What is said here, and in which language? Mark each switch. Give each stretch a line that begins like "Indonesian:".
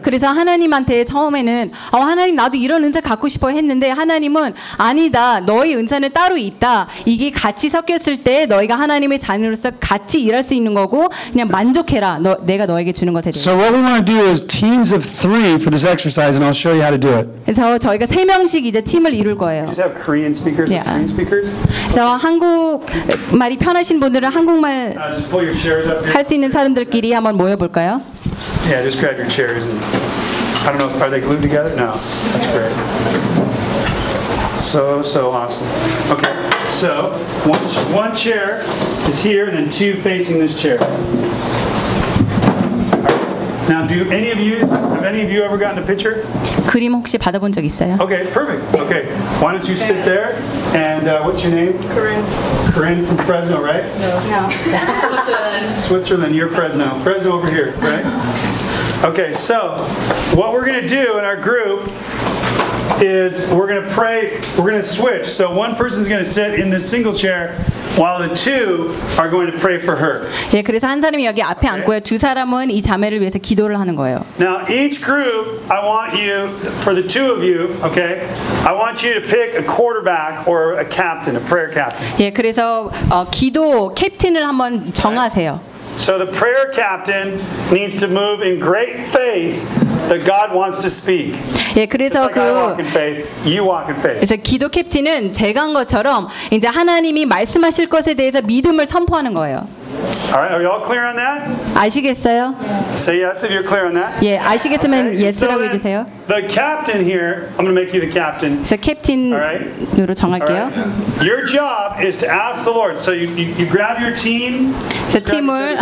Korean: 그래서 하나님한테 처음에는 하나님 나도 이런 은사 갖고 싶어 했는데 하나님은 아니다. 너희 은사는 따로 있다. 이게 같이 섞였을 때 너희가 하나님의 자녀로서 같이 일할 수 있는 거고 그냥 만족해라. 내가 너에게 주는 것에 대해서.
English: So what we want to do is teams of three for this exercise, and I'll show you how to do it.
Korean: 그래서 저희가 세 명씩 이제 팀을 이룰 거예요.
English: Do you have Korean speakers? Yeah. Korean speakers?
Korean: 그래서 한국 말이 편하신 분들은 한국말 할 수 있는 사람들끼리 한번 모여볼까요?
English: Yeah, just grab your chairs. And, I don't know, are they glued together? No, that's great. So, so awesome. Okay, so one chair is here, and then two facing this chair. Now, do any of you, have any of you ever gotten a picture?
Korean: 그림 혹시 받아본 적 있어요?
English: Okay, perfect. Okay, why don't you sit there? And what's your name? Corinne. Corinne from Fresno, right? No. Switzerland. Switzerland, you're Fresno. Fresno over here, right? Okay, so what we're going to do in our group is we're going to pray, we're going to switch. So one person's going to sit in this single chair while the two are going to pray for her.
Korean: 예, 그래서 한 사람이 여기 앞에 앉고요. 두 사람은 이 자매를 위해서 기도를 하는 거예요.
English: Now each group, I want you, for the two of you, okay, I want you to pick a quarterback or a captain, a prayer captain.
Korean: 예, 그래서 기도 캡틴을 한번 정하세요.
English: So the prayer captain needs to move in great faith that God wants to speak.
Korean: 예, 그래서
English: like 그 I walk in faith, you walk in faith.
Korean: 그래서 기도 캡틴은 제가 한 것처럼 이제 하나님이 말씀하실 것에 대해서 믿음을 선포하는 거예요.
English: All right, are you all clear on that?
Korean: 아시겠어요?
English: Say yes if you're clear on that.
Korean: 예, 아시겠으면 okay. yes라고 해 주세요.
English: The captain here, I'm going to make you the captain.
Korean: 그래서 캡틴으로 right. 정할게요.
English: Right. Your job is to ask the Lord. So you grab your team.
Korean: 저 팀을